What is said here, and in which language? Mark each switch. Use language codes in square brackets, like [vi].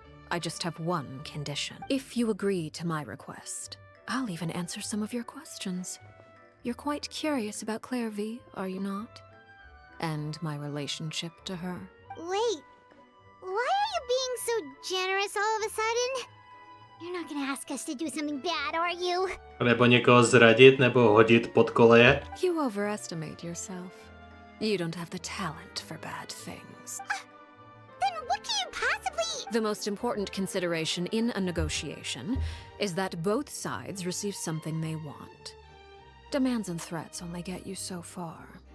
[en] I just have one condition. If you agree to my request, I'll even answer some of your questions. You're quite curious about Claire V, are you not? And my relationship to her. Wait, why are you being so generous all of a sudden? You're not gonna ask us to do something bad, are you? [cs] Nebo někoho zradit, nebo hodit pod koleje? [en] You overestimate yourself. You don't have the talent for bad things. Then what can you possibly... The most important consideration in a negotiation is that both sides receive something they want. Demands and threats only get you so far.